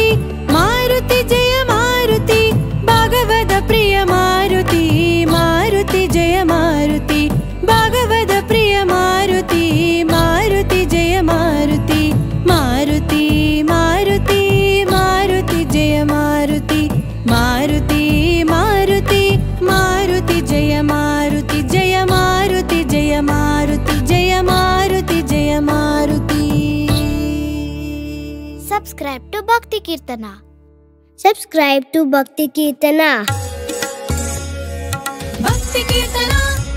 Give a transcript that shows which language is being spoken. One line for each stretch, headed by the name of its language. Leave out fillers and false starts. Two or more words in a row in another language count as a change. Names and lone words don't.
Sanskrit: मारुति, जय मारुति, भगवद प्रिय मारुति, मारुति, जय मारुति, भगवद प्रिय मारुति, मारुति, जय मारुति, मारुति, मारुति, मारुति, जय मारुति, मारुति, मारुति, मारुति, जय मारुति, जय मारुति, जय मारुति, जय मारुति, जय मारुति.
English: Subscribe to Bhakti Kirtana. Subscribe to Bhakti Kirtana. Bhakti Kirtana.